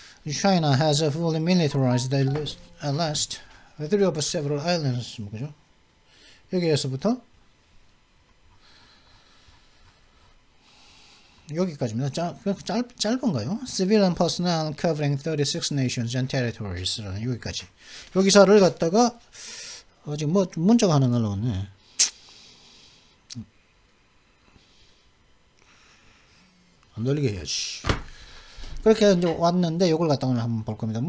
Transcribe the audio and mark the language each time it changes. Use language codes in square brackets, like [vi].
[en] China has fully militarized at last three of several islands. [ko] 그죠? 여기에서부터 여기까지입니다. 짧은가요? [en] Civilian personnel covering 36 nations and territories. [ko] 여기까지. 요 기사를 갖다가 지금 문자가 하나 날라왔네. 안 돌리게 해야지. 그렇게 이제 왔는데, 요걸 갖다 오늘 한번 볼 겁니다.